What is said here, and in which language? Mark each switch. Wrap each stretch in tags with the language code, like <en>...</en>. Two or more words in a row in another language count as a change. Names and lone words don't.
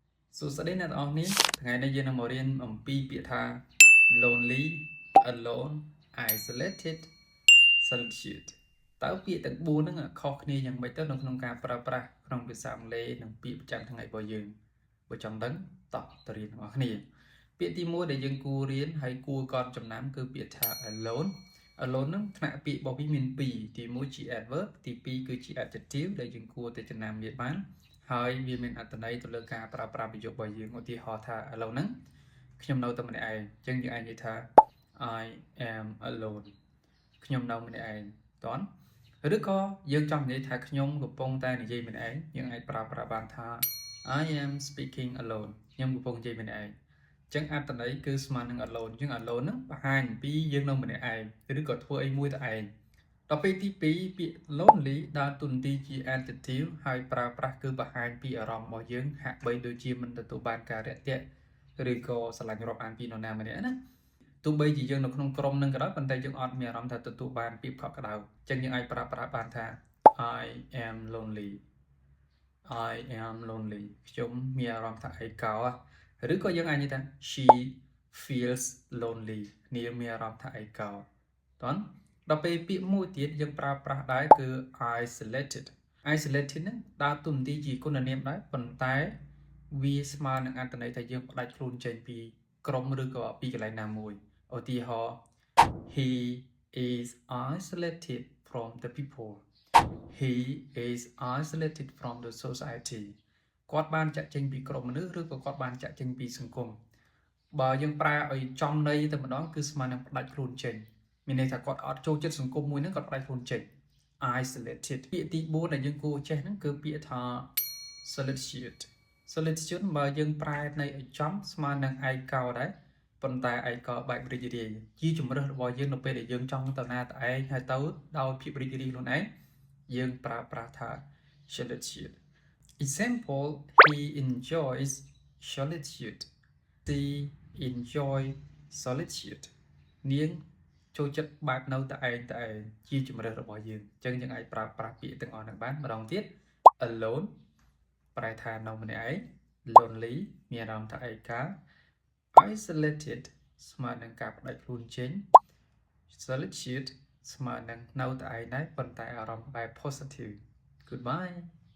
<km>សួស្តីអ្នកទាំងអស់គ្នាថ្ងៃនេះយើងនឹងមករៀនអំពីពាក្យថា</km> <en>lonely alone isolated solitude</en> <km>តើពាក្យទាំង4ហ្នឹងខុសគ្នាយ៉ាងម៉េចទៅនៅក្នុងការប្រើប្រាស់ក្នុងភាសាអង់គ្លេសនិងពាក្យប្រចាំថ្ងៃរបស់យើងបើចង់ដឹងតោះទៅរៀនទាំងអស់គ្នាពាក្យទី1ដែលយើងគួររៀនហើយគួ រកត់ចំណាំគឺពាក្យថា alone ហ្នឹងថ្នាក់ពាក្យរបស់វាមាន2ទី1ជា adverb ទី2គឺជា adjective ដែលយើងគួរតែចំណាំវាបានហើយវាមានអត្ថន័យទៅលើការប្រើប្រាស់ប្រយោគរបស់យើងឧទាហរណ៍ថា alone ហ្នឹងខ្ញុំនៅតែម្នាក់ឯងអញ្ចឹងយើងអាចនិយាយថា</km> <en>I am alone</en> <km>ខ្ញុំនៅម្នាក់ឯងតោះឬក៏យើងចង់និយាយថាខ្ញុំកំពុងតែនិយាយម្នាក់ឯងយើងអាចប្រើ ប្រាស់បានថា</km> <en>I am speaking alone</en> <km>ខ្ញុំកំពុងនិយាយម្នាក់ឯងអញ្ចឹងអត្ថន័យគឺស្មើនឹង alone អញ្ចឹង alone ហ្នឹងបង្ហាញពីយើងនៅម្នាក់ឯងឬក៏ធ្វើអីមួយតែឯងដល់ពេលទី2ពាក្យ lonely ដើរតួនាទីជា adjective ហើយប្រើប្រាស់គឺបង្ហាញពីអារម្មណ៍របស់យើងហាក់បីដូចជាមិនទទួលបានការរាក់ទាក់ឬក៏ស្រឡាញ់រាប់អានពីនរណាម្នាក់ណាទោះបីជាយើងនៅក្នុងក្រុមនឹងក៏ដោយប៉ុន្តែយើងអត់មានអារម្មណ៍ថាទទួលបានភាពកក់ក្ដៅអញ្ចឹងយើងអាចប្រើប្រាស់បានថា</km> <en>I am lonely</en> <km>ខ្ញុំមានអារម្មណ៍ថាឯកោឬក៏យើងអាចនិយាយថា</km> <en>she feels lonely</en> <km>នាងមានអារម្មណ៍ថាឯកោតោះដល់ពេលពាក្យមួយទៀតយើងប្រើប្រាស់ដែរគឺ isolated ហ្នឹងដើរតួនាទីជាគុណនាមដែរប៉ុន្តែវាស្មើនឹងអត្ថន័យថាយើងផ្ដាច់ខ្លួនចេញពីក្រុម ឬក៏ពីកន្លែងណាមួយឧទាហរណ៍</km> <en>he is isolated from the people he is isolated from the society</en> <km>គាត់បានចាក់ចេញពីក្រុមមនុស្សឬក៏គាត់បានចាក់ចេញពីសង្គមបើយើងប្រើឲ្យចំន័យតែម្ដងគឺស្មើនឹងផ្ដាច់ខ្លួនចេញមានន័យថាគាត់អត់ចូលចិត្តសង្គមមួយហ្នឹងគាត់ផ្ដាច់ខ្លួនចេញ isolated ពាក្យទី4ដែលយើងគួរចេះហ្នឹងគឺពាក្យថា solitude បើយើងប្រែន័យឲ្យចំស្មើនឹងឯកោដែរប៉ុន្តែឯកោបែបរីករាយជាជំរើសរបស់យើងនៅ ពេលដែលយើងចង់ទៅណាទៅឯងហើយទៅដោយភាពរីករាយខ្លួនឯងយើងប្រើប្រា ស់ថា</km> <en>solitude example he enjoys solitude she enjoy solitude</en> <km>នាងចូលចិត្តបែ បនៅតែឯងជាជំរើសរបស់យើងអញ្ចឹងយើងអាចប្រើប្រាស់ពាក្យទាំងអស់ហ្នឹងបានម្ដងទៀត alone ប្រែថានៅម្នាក់ឯង lonely មានអារម្មណ៍ថាឯកា isolated ស្មើនឹងការផ្ដាច់ខ្លួនចេញ solitude ស្មើនឹងនៅតែឯងដែរប៉ុន្តែអារម្មណ៍បែប</km> <en>positive goodbye</en>